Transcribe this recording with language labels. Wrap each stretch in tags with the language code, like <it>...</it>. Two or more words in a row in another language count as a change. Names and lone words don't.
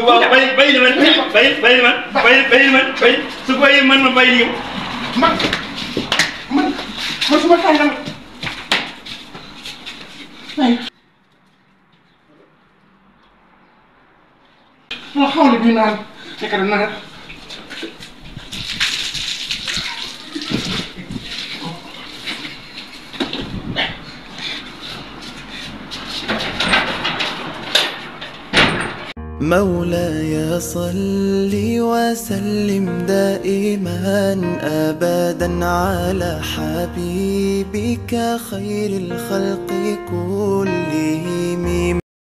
<wo>waaw bay li man su ko yee man ma bay li yow man su ma tàngal ma xawle bi naan fekk na naan</wo> <ar>مولاي صل وسلم دائما أبدا على حبيبك خير الخلق كلهم</ar>